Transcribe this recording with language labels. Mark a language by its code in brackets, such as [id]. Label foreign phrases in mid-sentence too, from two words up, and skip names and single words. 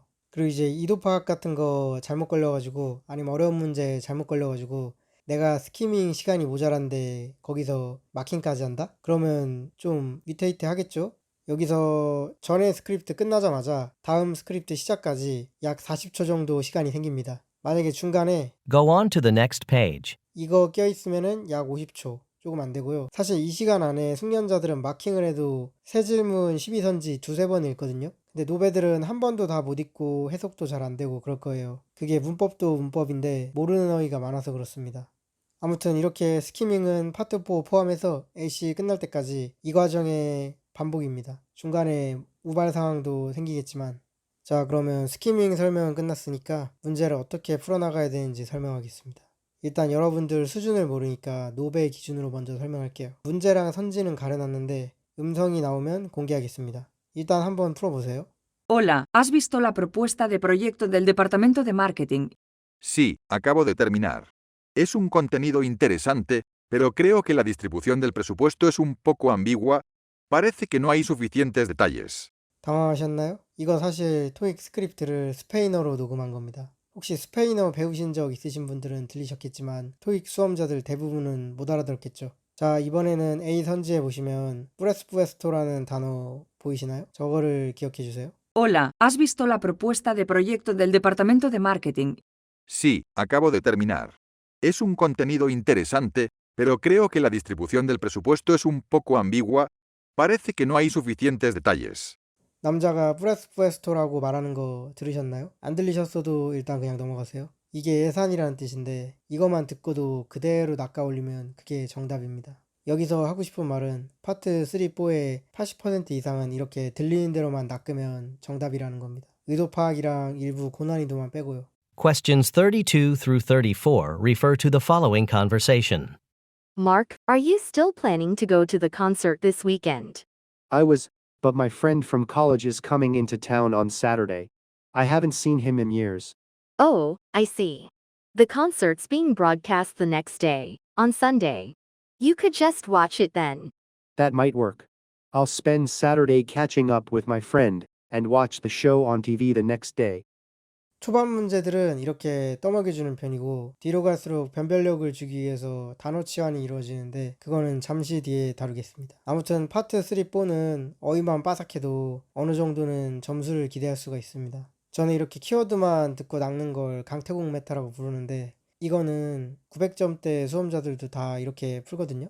[ko] 그리고 이제 이도 파악 같은 거 잘못 걸려가지고 아니면 어려운 문제 잘못 걸려가지고 내가 스키밍 시간이 모자란데 거기서 마킹까지 한다? 그러면 좀 위태위태 하겠죠? 여기서 전에 스크립트 끝나자마자 다음 스크립트 시작까지 약 40초 정도 시간이 생깁니다. 만약에 중간에 [en] Go on to the next page. [ko] 이거 껴있으면은 약 50초. 조금 안 되고요. 사실 이 시간 안에 숙련자들은 마킹을 해도 새 질문 12선지 두세 번 읽거든요. 근데 근데 노베들은 한 번도 다 못 읽고 해석도 잘 안 되고 그럴 거예요. 그게 문법도 문법인데 모르는 어휘가 많아서 그렇습니다. 아무튼 이렇게 스키밍은 파트 4 포함해서 AC 끝날 때까지 이 과정의 반복입니다. 중간에 우발 상황도 생기겠지만. 자, 그러면 스키밍 설명은 끝났으니까 문제를 어떻게 풀어나가야 되는지 설명하겠습니다. 일단 여러분들 수준을 모르니까 노베 기준으로 먼저 설명할게요. 문제랑 선지는 가려놨는데 음성이 나오면 공개하겠습니다. 일단 한번 풀어보세요. [es] Hola, ¿has visto la propuesta de proyecto del Departamento de Marketing? Sí, acabo de terminar. Es un contenido interesante, pero creo que la distribución del presupuesto es un poco ambigua. Parece que no hay suficientes detalles. [ko] 당황하셨나요? 이거 사실 토익 스크립트를 스페인어로 녹음한 겁니다. 혹시 스페인어 배우신 적 있으신 분들은 들리셨겠지만 토익 수험자들 대부분은 못 알아들었겠죠. 자, 이번에는 A 선지에 보시면 프레스푸에스토라는 단어 보이시나요? 저거를 기억해 주세요. [es] Hola, ¿has visto la propuesta de proyecto del Departamento de Marketing? Sí, acabo de terminar. Es un contenido interesante, pero creo que la distribución del presupuesto es un poco ambigua. Parece que no hay suficientes detalles. [ko] 남자가 프레스푸에스토라고 말하는 거 들으셨나요? 안 들리셨어도 일단 그냥 넘어가세요. 이게 예산이라는 뜻인데 이것만 듣고도 그대로 낚아올리면 그게 정답입니다. 여기서 하고 싶은 말은 파트 3, 4의 80% 이상은 이렇게 들리는 대로만 낚으면 정답이라는 겁니다. 의도 파악이랑 일부 고난이도만 빼고요. [en] Questions 32 through 34 refer to the following conversation. Mark, are you still planning to go to the concert this weekend? I was, but my friend from college is coming into town on Saturday. I haven't seen him in years. Oh, I see. The concert's being broadcast the next day, on Sunday. You could just watch it then. That might work. I'll spend Saturday catching up with my friend and watch the show on TV the next day. [ko] 초반 문제들은 이렇게 떠먹여주는 편이고 뒤로 갈수록 변별력을 주기 위해서 단어 치환이 이루어지는데 그거는 잠시 뒤에 다루겠습니다. 아무튼 파트 3, 4는 어휘만 빠삭해도 어느 정도는 점수를 기대할 수가 있습니다. 저는 이렇게 키워드만 듣고 낚는 걸 강태공 메타라고 부르는데 이거는 900점대 수험자들도 다 이렇게 풀거든요.